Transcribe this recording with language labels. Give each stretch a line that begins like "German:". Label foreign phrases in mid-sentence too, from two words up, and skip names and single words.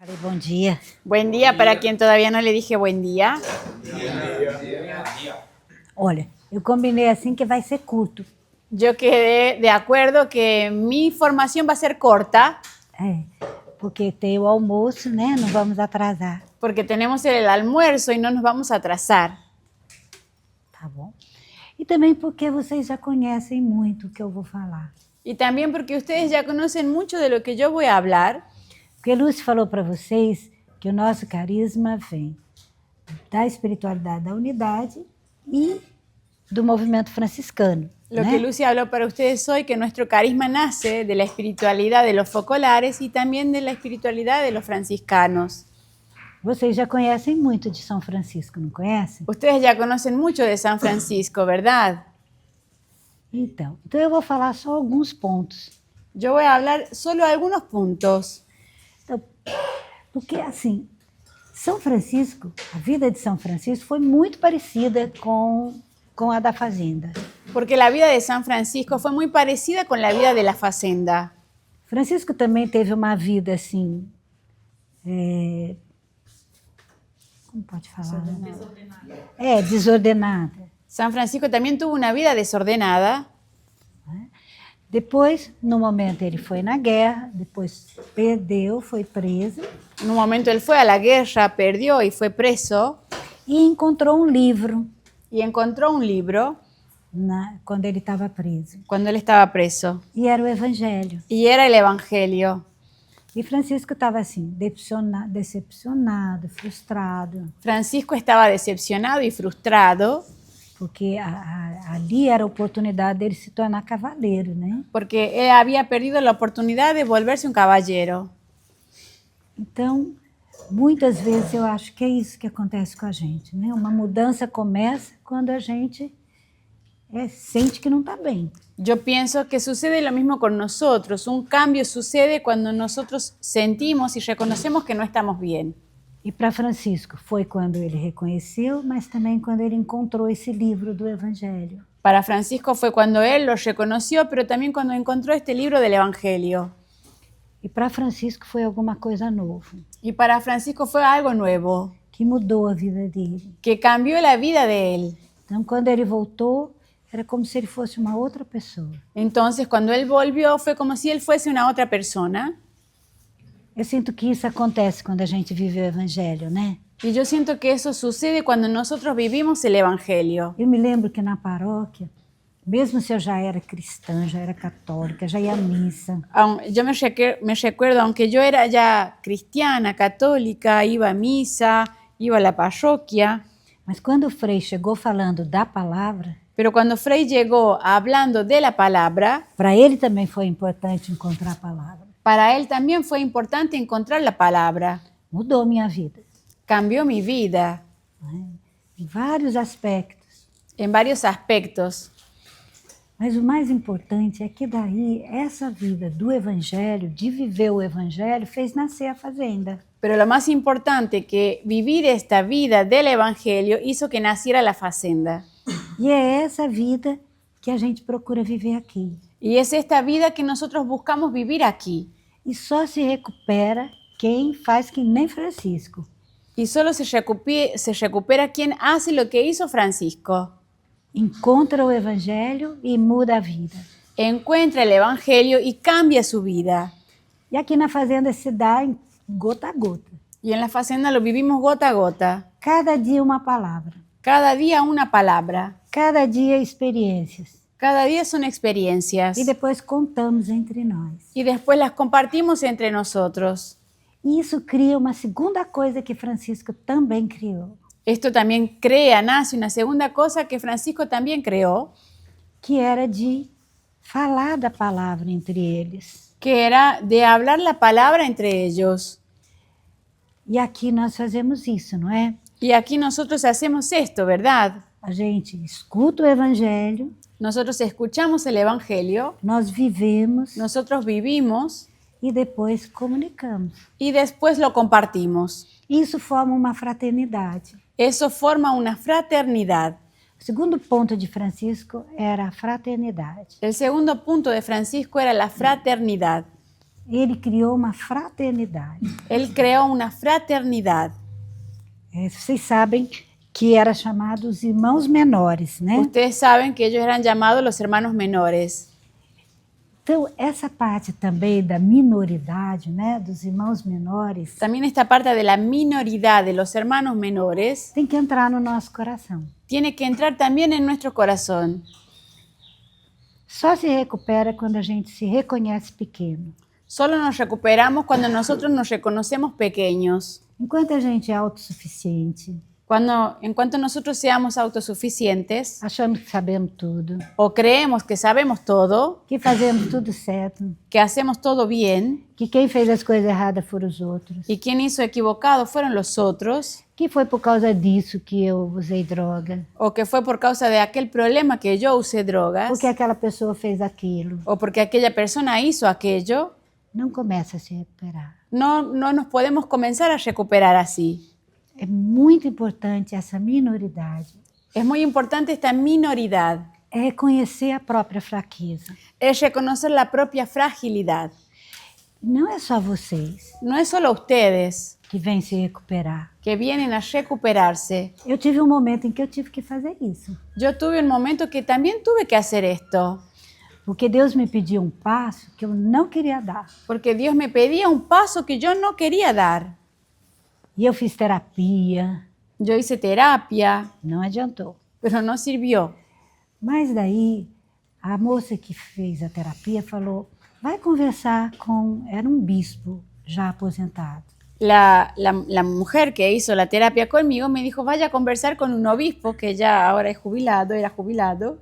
Portuguese: Falei, bom dia.
Spanish: Buen día para quien todavía no le dije buen día.
Portuguese: Olha, eu combinei assim que vai ser curto.
Spanish: Yo quedé de acuerdo que mi formación va a ser corta
Portuguese: Porque tem o almoço, né? Não vamos atrasar,
Spanish: porque tenemos el almuerzo y no nos vamos a atrasar.
Portuguese: tá bom? E também porque vocês já conhecem muito o que eu vou falar.
Spanish: Y también porque ustedes ya conocen mucho de lo que yo voy a hablar.
Portuguese: Porque Lúcio falou para vocês que o nosso carisma vem da espiritualidade da unidade e do movimento franciscano.
Spanish: Lo
Portuguese: né?
Spanish: que Lucy habló para ustedes hoy, que nuestro carisma nace de la espiritualidad de los focolares y también de la espiritualidad de los franciscanos.
Portuguese: Vocês já conhecem muito de São Francisco, não conhecem?
Spanish: Ustedes ya conocen mucho de San Francisco, ¿verdad?
Portuguese: Então eu vou falar só alguns pontos.
Spanish: Yo voy a hablar solo algunos puntos.
Portuguese: Então, porque assim, São Francisco, a vida de São Francisco foi muito parecida com a da fazenda.
Spanish: Porque la vida de San Francisco fue muy parecida con la vida de la fazenda.
Portuguese: Francisco também teve uma vida assim, como pode falar? Desordenada.
Spanish: San Francisco también tuvo una vida desordenada.
Portuguese: Depois, no momento, ele foi na guerra, depois perdeu, foi preso.
Spanish: En un momento él fue a la guerra, perdió y fue preso.
Portuguese: E encontrou um livro
Spanish: Y encontró un libro
Portuguese: quando ele estava preso.
Spanish: cuando él estaba preso.
Portuguese: E era o Evangelho.
Spanish: Y era el Evangelio.
Portuguese: E Francisco estava assim, decepcionado, frustrado,
Spanish: Francisco estaba decepcionado y frustrado
Portuguese: porque ali era a oportunidade dele se tornar cavaleiro, né?
Spanish: porque él había perdido la oportunidad de volverse un caballero.
Portuguese: Então, muitas vezes eu acho que é isso que acontece com a gente, né? Uma mudança começa quando a gente sente que não está bem.
Spanish: Yo pienso que sucede lo mismo con nosotros. Un cambio sucede cuando nosotros sentimos y reconocemos que no estamos bien.
Portuguese: E para Francisco foi quando ele reconheceu, mas também quando ele encontrou esse livro do Evangelho.
Spanish: Para Francisco fue cuando él lo reconoció, pero también cuando encontró este libro del Evangelio.
Portuguese: E para Francisco foi alguma coisa nova,
Spanish: Y para Francisco fue algo nuevo,
Portuguese: que mudou a vida dele.
Spanish: que cambió la vida de él.
Portuguese: Então, quando ele voltou, era como se ele fosse uma outra pessoa.
Spanish: Entonces, cuando él volvió, fue como si él fuese una otra persona.
Portuguese: Eu sinto que isso acontece quando a gente vive o Evangelho, né?
Spanish: Y yo siento que eso sucede cuando nosotros vivimos el Evangelio.
Portuguese: Eu me lembro que na paróquia, mesmo se eu já era cristã, já era católica, já ia à missa,
Spanish: Yo me recuerdo, aunque yo era ya cristiana, católica, iba a misa, iba a la parroquia,
Portuguese: mas quando o Frei chegou falando da palavra,
Spanish: pero cuando Frei llegó hablando de la palabra,
Portuguese: para ele também foi importante encontrar a palavra.
Spanish: para él también fue importante encontrar la palabra.
Portuguese: Mudou minha vida,
Spanish: Cambió mi vida
Portuguese: né? Em vários aspectos.
Spanish: en varios aspectos.
Portuguese: Mas o mais importante é que daí, essa vida do Evangelho, de viver o Evangelho, fez nascer a fazenda.
Spanish: Pero lo más importante que vivir esta vida del Evangelio hizo que naciera la fazenda.
Portuguese: E é essa vida que a gente procura viver aqui.
Spanish: Y es esta vida que nosotros buscamos vivir aquí.
Portuguese: E só se recupera quem faz que nem Francisco.
Spanish: Y solo se recupera quien hace lo que hizo Francisco.
Portuguese: Encontra o Evangelho e muda a vida.
Spanish: Encuentra el Evangelio y cambia su vida.
Portuguese: E aqui na fazenda se dá em gota a gota.
Spanish: Y en la fazenda lo vivimos gota a gota.
Portuguese: Cada dia uma palavra.
Spanish: Cada día una palabra.
Portuguese: Cada dia experiências.
Spanish: Cada día son experiencias.
Portuguese: E depois contamos entre nós.
Spanish: Y después las compartimos entre nosotros.
Portuguese: E isso cria uma segunda coisa que Francisco também criou,
Spanish: Esto también nace una segunda cosa que Francisco también creó,
Portuguese: que era de falar da palavra entre eles.
Spanish: que era de hablar la palabra entre ellos.
Portuguese: E aqui nós fazemos isso, não é?
Spanish: Y aquí nosotros hacemos esto, ¿verdad?
Portuguese: A gente escuta o Evangelho,
Spanish: Nosotros escuchamos el Evangelio,
Portuguese: nós vivemos
Spanish: nosotros vivimos
Portuguese: e depois comunicamos.
Spanish: y después lo compartimos.
Portuguese: Isso forma uma fraternidade.
Spanish: Eso forma una fraternidad.
Portuguese: O segundo ponto de Francisco era a fraternidade.
Spanish: El segundo punto de Francisco era la fraternidad.
Portuguese: Ele criou uma fraternidade.
Spanish: Él creó una fraternidad.
Portuguese: Vocês sabem que era chamado os irmãos menores, né?
Spanish: Ustedes saben que ellos eran llamados los hermanos menores.
Portuguese: Então, essa parte também da minoridade, né, dos irmãos menores,
Spanish: También esta parte de la minoridad de los hermanos menores
Portuguese: tem que entrar no nosso coração.
Spanish: tiene que entrar también en nuestro corazón.
Portuguese: Só se recupera quando a gente se reconhece pequeno.
Spanish: Solo nos recuperamos cuando nosotros nos reconocemos pequeños.
Portuguese: Enquanto a gente é autossuficiente,
Spanish: En cuanto nosotros seamos autosuficientes
Portuguese: achamos que sabemos tudo,
Spanish: o creemos que sabemos todo,
Portuguese: que fazemos tudo certo,
Spanish: que hacemos todo bien,
Portuguese: que quem fez as coisas erradas foram os outros,
Spanish: y quien hizo equivocado fueron los otros,
Portuguese: que foi por causa disso que eu usei droga,
Spanish: o que fue por causa de aquel problema que yo usé drogas,
Portuguese: porque aquela pessoa fez aquilo,
Spanish: o porque aquella persona hizo aquello,
Portuguese: não começa a se recuperar.
Spanish: no nos podemos comenzar a recuperar así.
Portuguese: É muito importante essa minoridade.
Spanish: Es muy importante esta minoridad,
Portuguese: É reconhecer a própria fraqueza.
Spanish: es reconocer la propia fragilidad.
Portuguese: Não é só vocês
Spanish: No es solo ustedes
Portuguese: que vêm se recuperar.
Spanish: que vienen a recuperarse.
Portuguese: Eu tive um momento em que eu tive que fazer isso.
Spanish: Yo tuve un momento que también tuve que hacer esto,
Portuguese: Porque Deus me pediu um passo que eu não queria dar.
Spanish: porque Dios me pedía un paso que yo no quería dar.
Portuguese: E eu fiz terapia,
Spanish: Yo hice terapia,
Portuguese: não adiantou.
Spanish: pero no sirvió.
Portuguese: Mas daí, a moça que fez a terapia falou, vai conversar com... Era um bispo já aposentado.
Spanish: La mujer que hizo la terapia conmigo me dijo, vaya a conversar con un obispo que ya ahora es jubilado, era jubilado.